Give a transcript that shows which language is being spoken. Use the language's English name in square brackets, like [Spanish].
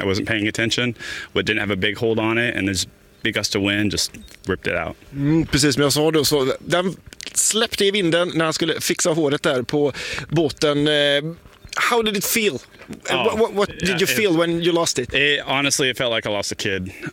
[English] I wasn't paying attention, but didn't have a big hold on it, and this big gust of wind just ripped it out. [Swedish] Precis, men jag sa det, så den släppte i vinden när han skulle fixa håret där på båten. [English] How did it feel? What did you feel when you lost it? Honestly, it felt like I lost a kid.